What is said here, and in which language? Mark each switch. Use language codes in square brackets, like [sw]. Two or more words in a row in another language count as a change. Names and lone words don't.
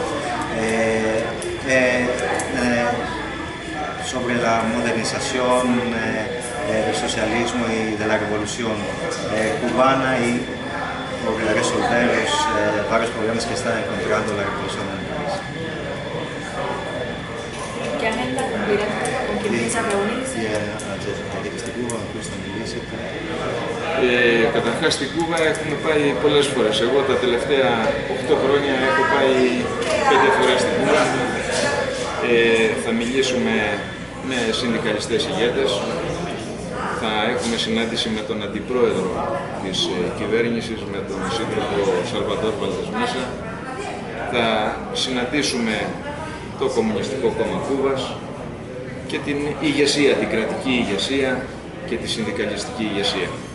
[es] Sobre la modernización del socialismo y de la revolución cubana y por resolver los varios problemas que está encontrando la revolución en el país. ¿Qué agenda con quién piensa reunirse? [el] Καταρχάς στην Κούβα έχουμε πάει πολλές φορές. Εγώ τα τελευταία 8 χρόνια έχω πάει 5 φορές στην Κούβα. Θα μιλήσουμε με συνδικαλιστές ηγέτες, θα έχουμε συνάντηση με τον αντιπρόεδρο της κυβέρνησης, με τον σύντροφο Σαλβαντόρ Βαλδές Μέσα, θα συναντήσουμε το Κομμουνιστικό Κόμμα Κούβας και την ηγεσία, την κρατική ηγεσία και τη συνδικαλιστική ηγεσία.